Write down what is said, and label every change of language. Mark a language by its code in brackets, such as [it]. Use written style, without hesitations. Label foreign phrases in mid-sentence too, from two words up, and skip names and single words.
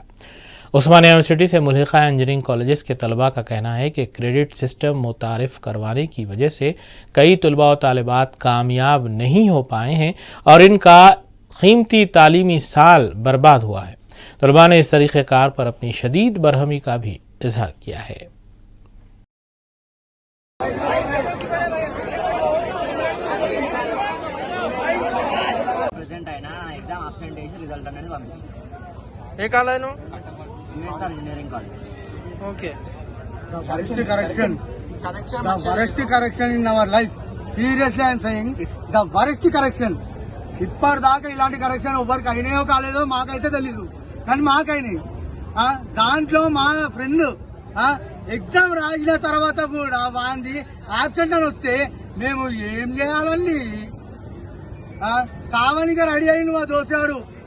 [ur] عثمانیہ یونیورسٹی سے ملحقہ انجینئرنگ کالجز کے طلباء کا کہنا ہے کہ کریڈٹ سسٹم متعارف کروانے کی وجہ سے کئی طلباء و طالبات کامیاب نہیں ہو پائے ہیں اور ان کا قیمتی تعلیمی سال برباد ہوا ہے۔ طلباء نے اس طریقہ کار پر اپنی شدید برہمی کا بھی اظہار کیا ہے۔ [en] engineering college okay the worst correction in our life, seriously I am saying the worst correction. [te] ఇప్పటిదాకా ఇలాంటి కరెక్షన్ ఎవరికి అయినాయో కాలేదో మాకైతే తెలీదు, కానీ మాకైనాయి. దాంట్లో మా ఫ్రెండ్ ఎగ్జామ్ రాసిన తర్వాత కూడా వాంది ఆబ్సెంట్ అని వస్తే మేము ఏం చేయాలండి? సామాన్యంగా రెడీ అయింది మా దోసాడు.